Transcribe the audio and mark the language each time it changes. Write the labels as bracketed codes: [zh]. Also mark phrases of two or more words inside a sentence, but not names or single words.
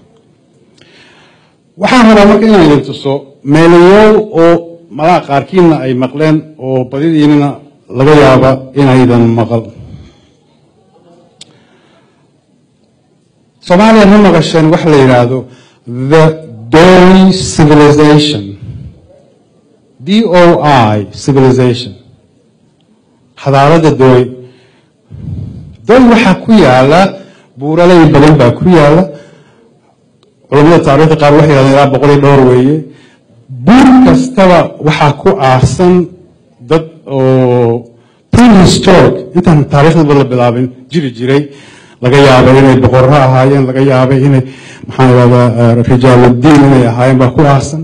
[so] waxaan rabaa marka inaan idin tuso meelayo oo malaha qaarkiina ay maqleen oo badidiina laga yaaba inaydan maqal. Soomaaliya ma maqasheen wax la yiraahdo [en] the Doi civilization. DOI civilization. [so] xadaarada Doi. Doi waxa ku yaala buuraley badan baa ku yaala. culimada taariikhda qaar waxay yiraahdeen ilaa 100 weeye. buur kastaba waxa ku aasan dad oo prehistoric intaan taariikhda la bilaabin jiray laga yaabay inay boqorro ahaayeen, laga yaabay inay maxaa yiraahdaa rijaaluddin inay ahaayeen baa ku aasan.